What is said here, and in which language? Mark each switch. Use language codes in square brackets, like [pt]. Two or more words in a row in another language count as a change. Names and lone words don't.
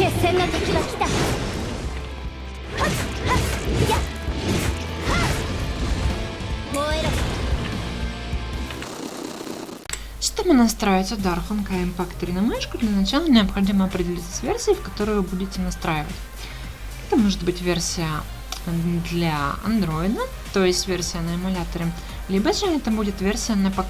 [ja] 険な時は来た。はっはっやっはっ燃えろ。 [ru] Чтобы настроить удар Honkai Impact 3 на мышку, для начала необходимо определиться с версией, в которую вы будете настраивать. Это может быть версия для Android, то есть версия на эмуляторе, либо же это будет версия на ПК.